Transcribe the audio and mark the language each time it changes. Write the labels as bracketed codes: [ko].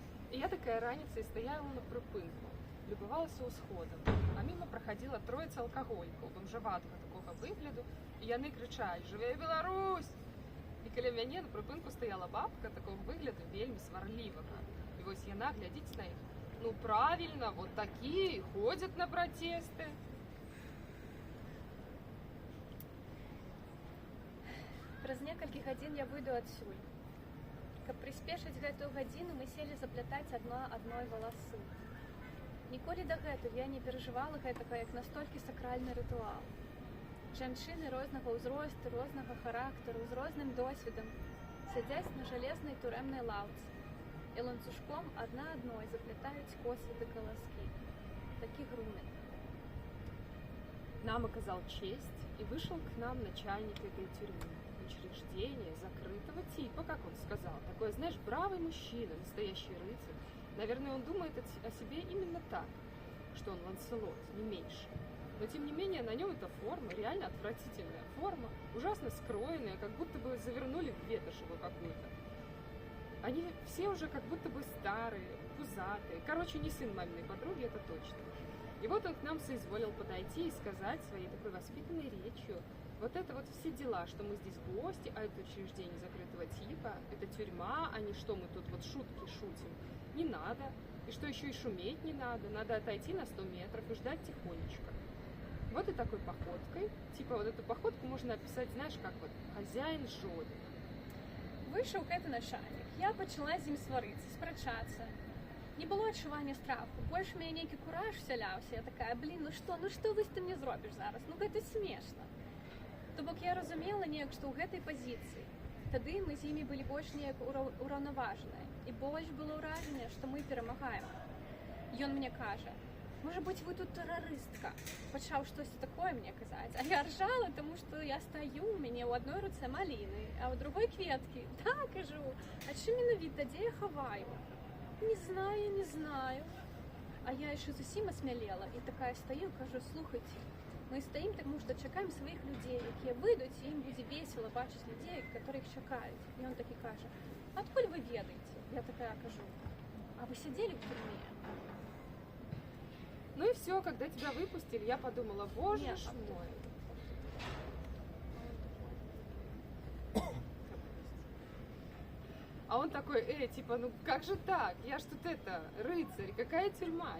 [be] І я такая раніцай стаяла на прыпынку, любавалася ўсходам, а міма [ru] праходила троица [be] алкаголькаў, бомжаватага такога выгляду, і яны крычалі: «Жыве Беларусь!» І каля мяне на прыпынку стаяла бабка такого выгляду вельмі сварлівага. І вось яна глядзіць на іх. [ru] Ну правильно, вот такие ходят на протесты. [be] Праз некалькі гадзін я выйду адсюль. Каб прыспешыць гэтую гадзіну, мы селі заплятаць адна адной валасы. Ніколі дагэтуль я не перажывала гэтага як настолькі сакральны рытуал. Жанчыны рознага ўзросту, рознага характару, з розным досведам сядзяць на жалезнай турэмнай лаўцы і ланцужком адна адной заплятаюць косы да каласкі. Таких румен. [ru] Нам оказал честь и вышел к нам начальник этой тюрьмы. Учреждение закрытого типа, как он сказал. Такой, знаешь, бравый мужчина, настоящий рыцарь. Наверное, он думает о себе именно так, что он Ланселот, не меньше. Но, тем не менее, на нем эта форма, реально отвратительная форма, ужасно скроенная, как будто бы завернули в ветошь его какую-то. Они все уже как будто бы старые, пузатые. Короче, не сын маминой подруги, это точно. И вот он к нам соизволил подойти и сказать своей такой воспитанной речью: Вот это вот все дела, что мы здесь гости, а это учреждение закрытого типа, это тюрьма, а не что мы тут вот шутки шутим. Не надо. И что еще и шуметь не надо. Надо отойти на 100 метров и ждать тихонечко. Вот и такой походкой. Типа вот эту походку можно описать, знаешь, как вот хозяин жоден. [be] Вийшов гэты начальнік. Я пачала з ім сварыцца, спрачацца. Не было адчування страху. Больш мяне нейкі кураж сяляўся. Я такая, блин, ну што вось ты мне зробіш зараз? Ну гэта смешна. То бок я разумела неяк, што ў гэтай пазіцыі. Тады мы з імі былі больш неяк ураўнаважаныя. І больш было ўражанне, што мы перамагаем. Ён мне кажа, можа быць, вы тут тэрарыстка. Пачаў штосьці такое мне казаць. А я ржала, таму што я стаю, у мяне ў адной руцэ маліны, а ў другой кветкі. Так, кажу, а чым менавіта, дзе я хаваю? Не знаю. А я яшчэ зусім асмялела і такая стаю, кажу, слухайце, мы стаім, таму што чакаем сваіх людзей, якія выйдуць, і ім будзе весела бачыць людзей, якіх чакаюць. І ён такі кажа, адкуль вы ведаеце? Я такая кажу, [ru] а вы сидели в тюрьме? Ну и все, когда тебя выпустили, я подумала, боже ж мой. А он такой, типа, ну как же так? Я ж тут рыцарь, какая тюрьма?